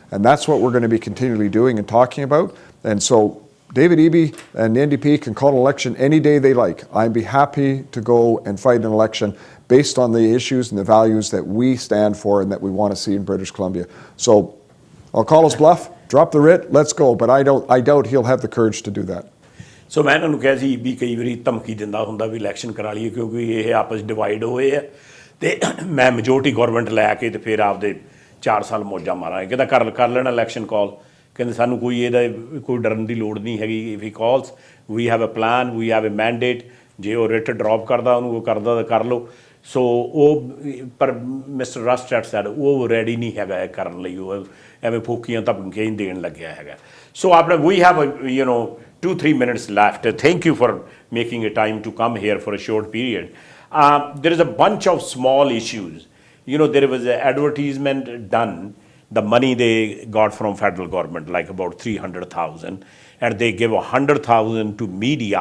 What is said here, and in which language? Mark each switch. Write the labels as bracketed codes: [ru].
[en] And that's what we're going to be continually doing and talking about. And so David Eby and the NDP can call an election any day they like. I'd be happy to go and fight an election based on the issues and the values that we stand for and that we want to see in British Columbia. So I'll call his bluff, drop the writ, let's go. But I doubt he'll have the courage to do that. [pa] ਸੋ ਮੈਂ ਇਹਨਾਂ ਨੂੰ ਕਿਹਾ ਸੀ ਵੀ ਕਈ ਵਾਰੀ ਧਮਕੀ ਦਿੰਦਾ ਹੁੰਦਾ ਵੀ election ਕਰਾ ਲਈਏ ਕਿਉਂਕਿ ਇਹ ਆਪਸ ਡਿਵਾਈਡ ਹੋਏ ਆ ਤੇ ਮੈਂ ਮੈਜੋਰਟੀ ਗਵਰਨਮੈਂਟ ਲੈ ਕੇ ਤੇ ਫਿਰ ਆਪਦੇ 4 ਸਾਲ ਮੌਜਾਂ ਮਾਰਾਂਗੇ ਕਹਿੰਦਾ ਕਰ ਲੈਣਾ ਇਲੈਕਸ਼ਨ ਕਾਲ ਕਹਿੰਦੇ ਸਾਨੂੰ ਕੋਈ ਡਰਨ ਦੀ ਲੋੜ ਨਹੀਂ ਹੈਗੀ [en] if he calls we have a plan we have a mandate [pa] ਜੇ ਉਹ ਰਿਟ ਡਰੋਪ ਕਰਦਾ ਉਹਨੂੰ ਉਹ ਕਰਦਾ ਤਾਂ ਕਰ ਲਓ ਸੋ ਉਹ ਪਰ ਮਿਸਟਰ ਰਸਟਡ ਸੈਡ ਉਹ ਰੈਡੀ ਨਹੀਂ ਹੈਗਾ ਇਹ ਕਰਨ ਲਈ ਉਹ ਐਵੇਂ ਫੋਕੀਆਂ ਧਮਕੀਆਂ ਹੀ ਦੇਣ ਲੱਗਿਆ ਹੈਗਾ ਸੋ ਆਪਣੇ [en] We have 2-3 minutes left. Thank you for making a time to come here for a short period. There is a bunch of small issues. There was an advertisement done, the money they got from federal government, like about 300,000, and they give 100,000 to media.